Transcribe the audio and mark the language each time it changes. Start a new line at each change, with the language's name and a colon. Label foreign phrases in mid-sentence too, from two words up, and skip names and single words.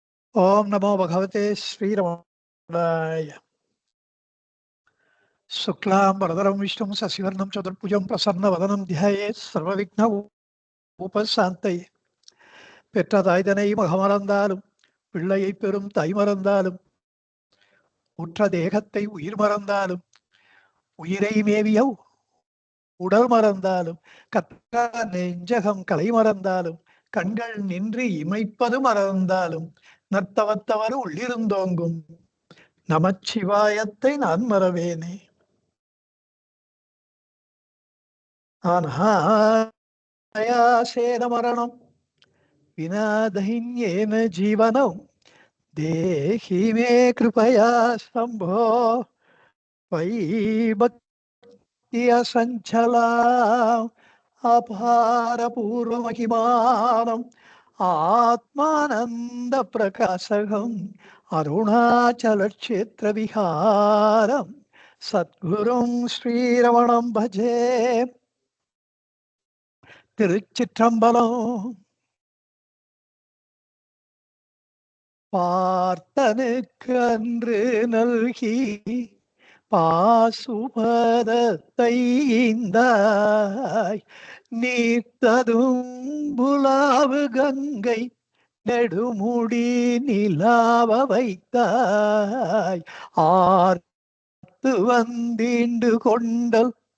Sanskrit: ओम नमो भगवते श्रीरमणाय। शुक्लांबरधरं विष्णुं शशिवर्णं चतुर्भुजं प्रसन्नवदनं ध्यायेत् सर्वविघ्न उपशान्तये.
Tamil: பெற்ற தாய்தனை மகமறந்தாலும் பிள்ளையை பெறும் தாய் மறந்தாலும் உற்ற தேகத்தை உயிர் மறந்தாலும் உயிரை மேவிய உடல் மறந்தாலும் கற்ற நெஞ்சகம் கலை மறந்தாலும் கண்கள் நின்று இமைப்பது மறந்தாலும் நர்த்தவத்தவர் உள்ளிருந்தோங்கும் நமச்சிவாயத்தை நான் மறவேனே.
Sanskrit: अनायासेन मरणं विना दैन्येन जीवनं देहि मे कृपया शम्भो त्वयि भक्त्या संचलाम् अपारपूर्वमहिमानम् आत्मानन्दप्रकाशकम् अरुणाचलक्षेत्रविहारं सद्गुरुं श्रीरमणं भजे.
Tamil: திருச்சிற்றம்பலம். பார்த்தனுக்கு அன்று நல்கி பாசுபதத்தை ஈந்தாய் நீத்ததும் புலாவு கங்கை நெடுமுடி நிலாவ வைத்தாய் ஆர்த்து வந்தீண்டு கொண்டல்